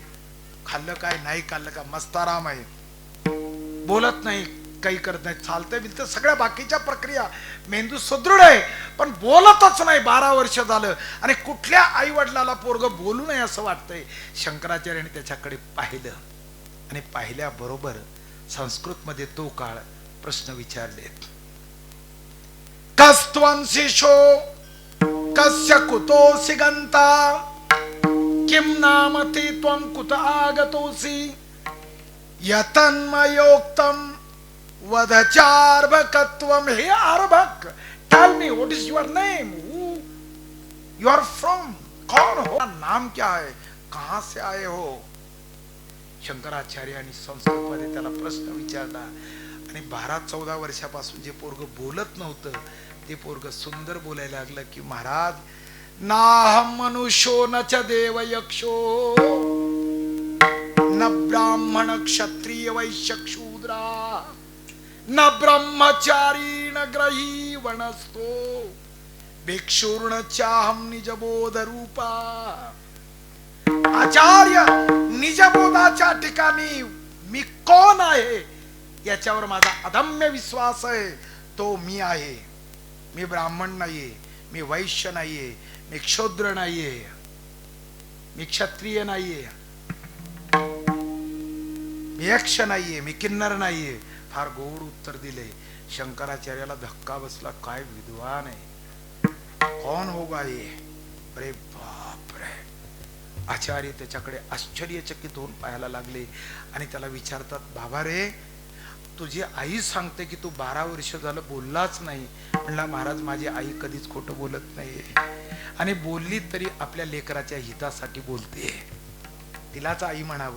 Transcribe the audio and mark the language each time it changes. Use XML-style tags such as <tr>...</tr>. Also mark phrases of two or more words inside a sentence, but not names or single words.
<mr>खाल्लं काय, नाही खाल्लं का, मस्त आराम आहे. बोलत नाही, काही करत नाही, चालतंय बिलतं, सगळ्या बाकीच्या प्रक्रिया, मेंदू सुदृढ आहे, पण बोलतच नाही. 12 वर्ष झालं आणि कुठल्या आई वडिलाला पोरग बोलू नये असं वाटतंय. शंकराचार्याने त्याच्याकडे पाहिलं आणि पाहिल्याबरोबर संस्कृत मध्ये तो काळ प्रश्न विचारले,</mr> <sa>कस्त्वं शिशो कस्य कुतोऽसि गंता, किं नाम ते त्वं कुत आगतोऽसि, यतन्मयोक्तं वदचार्भकत्वं. हे आर्भक,</sa> <en>tell me what is your name, who you are from,</en> <hi>कौन हो, नाम क्या है, कहां से आए हो?</hi> <mr>शंकराचार्यांनी संस्कृत मध्ये त्याला प्रश्न विचारला आणि 12-14 वर्षापासून जे पोरग बोलत नव्हतं ते पोरग सुंदर बोलायला लागलं की, महाराज</mr> <sa>नाहम मनुष्यो न च देव यक्षो, न ब्राह्मण क्षत्रिय वैश्य शूद्रा, न ब्रह्मचारी न ग्रही वनस्तो, भिक्षुर्न चाहम निजबोध रूपा.</sa> <mr>आचार्य, निजबोधाच्या ठिकाणी मी कोण आहे याच्यावर माझा अदम्य विश्वास आहे. तो मी आहे. मी ब्राह्मण नाहीये, मी वैश्य नाहीये, मी क्षुद्र नाहीये, मी क्षत्रिय नाहीये, मी यक्ष नाहीये, मी किन्नर नाहीये. फार गोड उत्तर दिले. शंकराचार्याला धक्का बसला, काय विद्वान आहे,</mr> <hi>कौन होगा ये?</hi> <mr>अरे बाप रे. आचार्य त्याच्याकडे आश्चर्यचकित होऊन पाहायला लागले आणि त्याला विचारतात, बाबा रे, तुझी आई सांगते की तू 12 वर्ष झालं बोललाच नाही. म्हणला, महाराज माझी आई कधीच खोटं बोलत नाही आणि बोलली तरी आपल्या लेकराच्या हितासाठी बोलते. तिलाच आई म्हणावं.</mr>